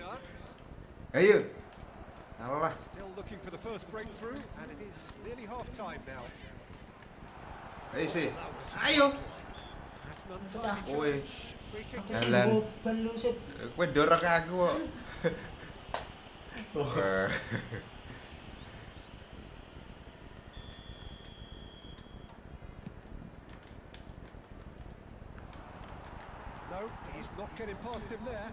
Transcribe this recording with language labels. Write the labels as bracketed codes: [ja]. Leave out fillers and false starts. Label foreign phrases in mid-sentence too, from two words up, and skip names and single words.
[jv] Ayo. Allah. [en] still looking for the first breakthrough, and it is nearly half-time now. [jv] Ayo sih. Ayo. [en] That's an untimely Oi. challenge. Free kick. [jv] Jalan. Kowe dorong aku kok. [en] No, he's not getting past him there.